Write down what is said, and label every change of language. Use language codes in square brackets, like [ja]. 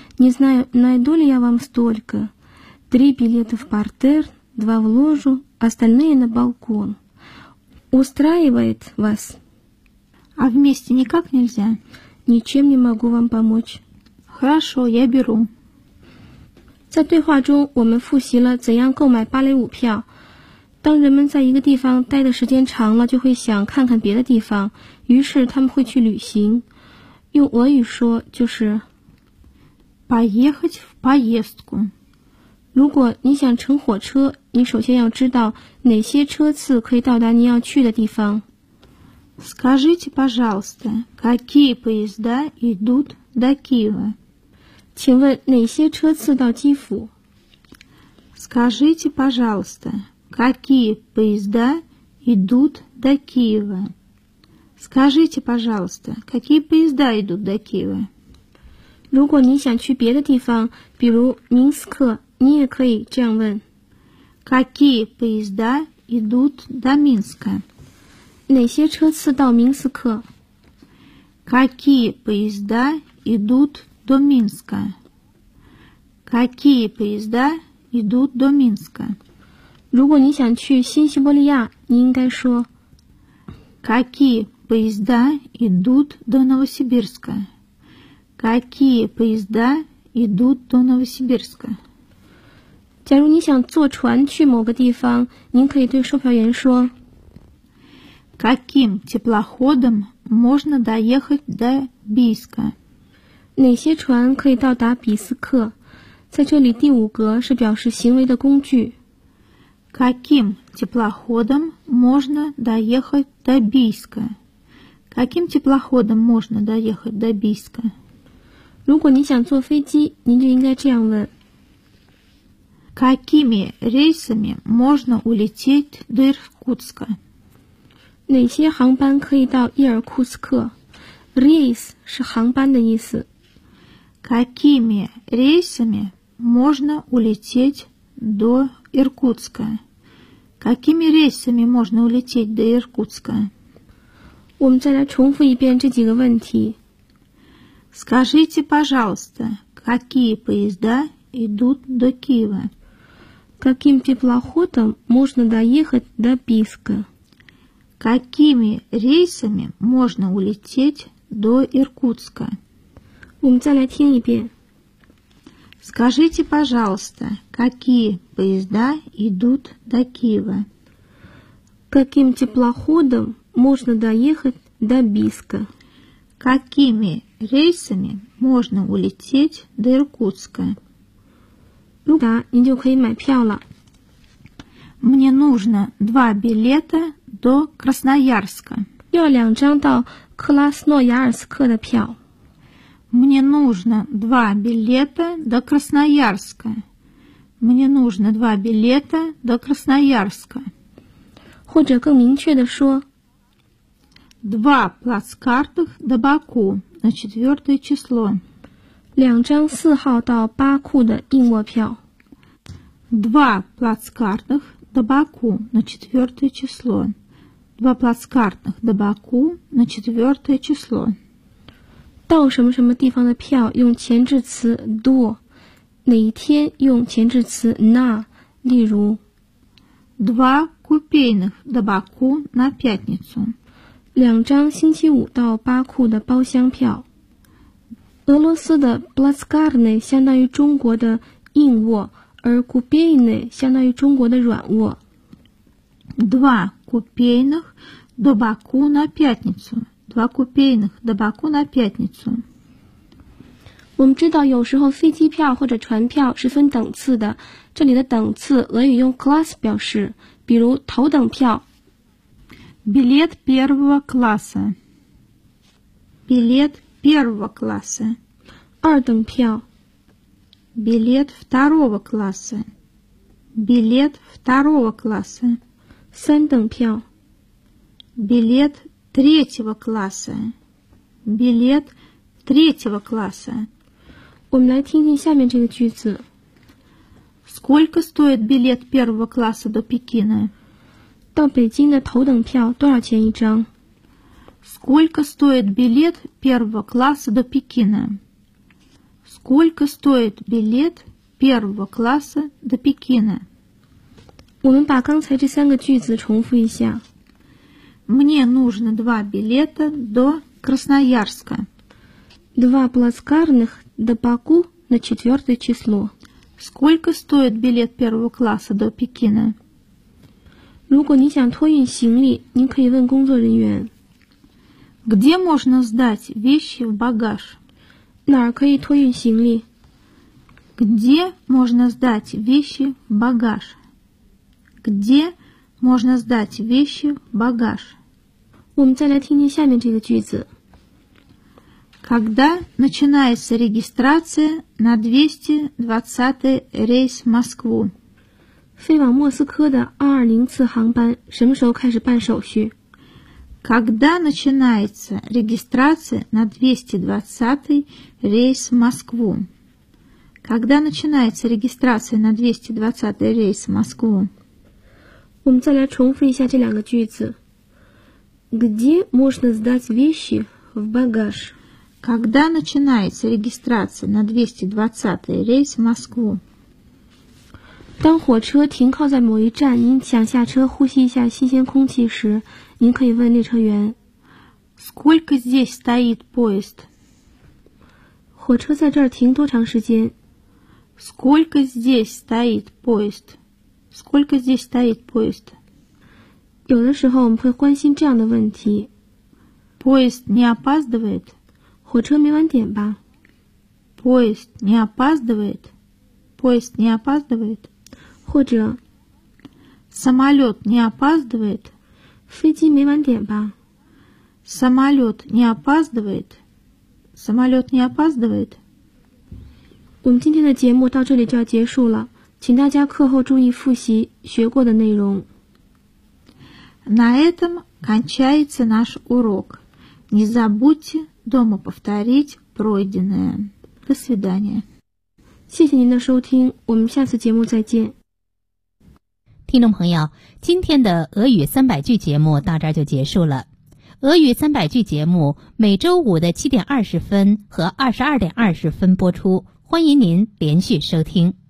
[ru] Не знаю, найду ли я вам столько. 3 билета в партер, 2 в ложу, остальные на балкон. Устраивает вас? А вместе никак нельзя? Ничем не могу вам помочь. Хорошо, я беру. [zh] 在对话中我们复习了怎样购买芭蕾舞票。当人们在一个地方待的时间长了，就会想看看别的地方，于是他们会去旅行。用俄语说就是 [ru] поехать в поездку。 [zh] 如果你想乘火车，你首先要知道哪些车次可以到达你要去的地方。 [ru] Скажите, пожалуйста, какие поезда идут до Киева? [zh] 请问哪些车次到基辅？ [ru] Скажите, пожалуйста. Какие поезда идут до Киева? Скажите, пожалуйста, какие поезда идут до Киева? [zh] 如果你想去别的地方，比如明斯克，你也可以这样问。 [ru] Какие поезда идут до Минска? [zh] 哪些车次到明斯克？ [ru] Какие поезда идут до Минска? Какие поезда идут до Минска? [zh] 如果你想去新西伯利亚，你应该说 [ru] Какие поезда идут до Новосибирска? Какие поезда идут до Новосибирска? [zh] 假如你想坐船去某个地方，您可以对售票员说 [ru] Каким теплоходом можно доехать до Бийска? [zh] 哪些船可以到达比斯克？在这里第五格是表示行为的工具。 [ru] Каким теплоходом можно доехать до Бийска? Каким теплоходом можно доехать до Бийска? [zh] 如果你想坐飞机，您就应该这样问。 [ru] Какими рейсами можно улететь до Иркутска? [zh] 哪些航班可以到伊尔库斯克？ Рейс 是航班的意思。 [ru] Какими рейсами можно улететь до Иркутска? Какими рейсами можно улететь до Иркутска? [zh] 我们再来重复一遍这几个问题。 [ru] Скажите, пожалуйста, какие поезда идут до Киева? Каким теплоходом можно доехать до Бийска? Какими рейсами можно улететь до Иркутска? [zh] 我们再来听一遍。 [ru] Скажите, пожалуйста, какие поезда идут до Киева? Каким теплоходом можно доехать до Бийска? Какими рейсами можно улететь до Иркутска? Да, [zh] 你就可以买票了。 [ru] Мне нужно два билета до Красноярска. [zh] 要两张到克拉斯诺亚尔斯克的票。 [ru] Мне нужно два билета до Красноярска. Мне нужно два билета до Красноярска. [zh] 或者更明确的说， [ru] два плацкарта до Баку на 4 число. [zh] 两张四号到巴库的硬卧票。 [ru] Два плацкарта до Баку на 4 число. Два плацкарта до Баку на 4 число. [zh] 到什么什么地方的票用前置词 do， 哪一天用前置词 на， 例如 [ru] два купейных до Баку на пятницу， [zh] 两张星期五到巴库的包厢票。俄罗斯的 плацкарны 相当于中国的硬卧，而 купейны 相当于中国的软卧。 [ru] два купейных до Баку на пятницуDva купейных до Баку на пятницу. [zh] 我们知道有时候飞机票或者船票是分等次的，这里的等次俄语用 класс 表示，比如头等票 [ru] билет первого класса， билет первого класса， [zh] 二等票 [ru] билет второго класса， билет второго класса， [zh] 三等票 [ru] билетТретьего класса. Билет третьего класса. [zh] 我们来听听下面这个句子。 [ru] Сколько стоит билет первого класса до Пекина? [zh] 到北京的头等票多少钱一张? [ru] Сколько стоит билет первого класса до Пекина? Сколько стоит билет первого класса до Пекина? [zh] 我们把刚才这三个句子重复一下。 [ru] Мне нужно два билета до Красноярска. Два плацкарных до Баку на 4 число. Сколько стоит билет первого класса до Пекина? [zh] 如果你想托运行李，您可以问工作人员。 [ru] Где можно сдать вещи в багаж? [zh] 哪儿可以托运行李？ [ru] Где можно сдать вещи в багаж? Где можно сдать вещи в багаж? [zh] 我们再来听听下面这个句子。 [ru] Когда начинается регистрация на 220 рейс в Москву? [zh] 飞往莫斯科的220次航班什么时候开始办手续？ [ru] Когда начинается регистрация на 220 рейс в Москву? Когда начинается регистрация на 220 рейс в Москву? [zh] 我们再来重复一下这两个句子。 [ru] Где можно сдать вещи в багаж? Когда начинается регистрация на 220 рейс в Москву? [zh] 当火车停靠在某一站，您想下车呼吸一下新鲜空气时，您可以问列车员。 [ru] Сколько здесь стоит поезд? [zh] 火车在这儿停多长时间？ [ru] Сколько здесь стоит поезд? Сколько здесь стоит поезд? [zh] 有的时候我们会关心这样的问题。 [ru] Поезд не опаздывает? [zh] 火车没晚点吧？ [ru] Поезд не опаздывает? Поезд не опаздывает? [zh] 或者 [ru] Самолет не опаздывает? [zh] 飞机没晚点吧？ [ru] Самолет не опаздывает? Самолет не опаздывает? [zh] 我们今天的节目到这里就要结束了，请大家课后注意复习学过的内容。 [ru] На этом кончается наш урок. Не забудьте дома повторить пройденное. До свидания. [zh] 谢谢您的收听，我们下次节目再见。听众朋友，今天的俄语三百句节目到这儿就结束了。俄语三百句节目每周五的7:20和22:20播出，欢迎您连续收听。